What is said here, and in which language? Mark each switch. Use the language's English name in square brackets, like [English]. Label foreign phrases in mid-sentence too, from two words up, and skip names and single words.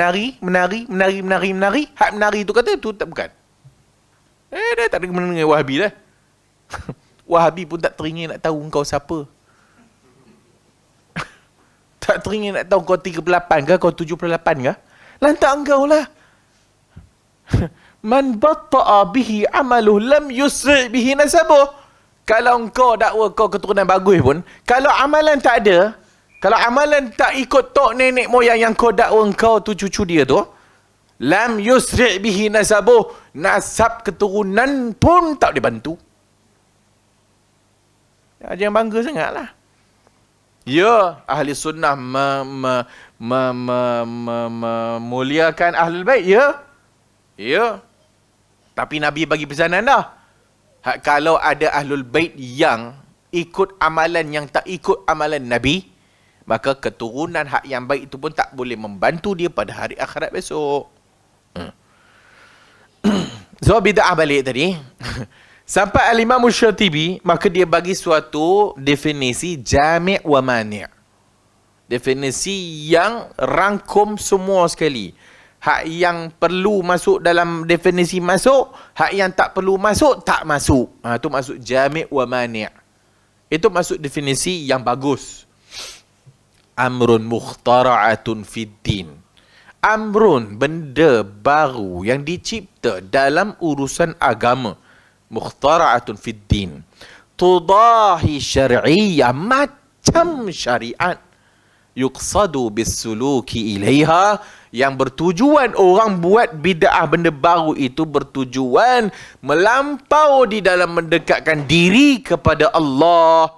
[Malay] Hak menari tu kata tu tak bukan. Dah tak ada kena dengan Wahabi dah. Wahabi pun tak teringin nak tahu kau siapa. Tak teringin nak tahu kau 38 ke, kau 78 ke. Lantak engkau lah. [Arabic] من بطأ به عمله لم يسرع به نسبه. [Malay] Kalau engkau dakwa kau keturunan bagus pun, kalau amalan tak ada, kalau amalan tak ikut tok nenek moyang yang kau dakwa engkau tu cucu dia tu, [Arabic] لم يسرع به نسبه. [Malay] Nasab keturunan pun tak dibantu. Jangan bangga sangatlah. Ya, ahli sunnah memuliakan [Arabic] أهل البيت, [Malay] ya. Ya. Tapi Nabi bagi pesanan dah. Kalau ada [Arabic] أهل البيت [Malay] yang ikut amalan yang tak ikut amalan Nabi, maka keturunan hak yang baik itu pun tak boleh membantu dia pada hari akhirat besok. So, bid'ah balik tadi. Sampai Al-Imam Syatibi, maka dia bagi suatu definisi [Arabic] جامع ومانع'. [Malay] Definisi yang rangkum semua sekali. Hak yang perlu masuk dalam definisi masuk, hak yang tak perlu masuk, tak masuk. Itu masuk [Arabic] جامع ومانع'. [Malay] Itu masuk definisi yang bagus. [Arabic] أمر مخترعة في الدين. [Malay] Amrun, benda baru yang dicipta dalam urusan agama. [Arabic] مخترعة في الدين. تضاهي الشرعية, [Malay] macam syariat. [Arabic] يقصد بالسلوك عليها, [Malay] yang bertujuan orang buat bid'ah benda baru itu bertujuan melampau di dalam mendekatkan diri kepada Allah.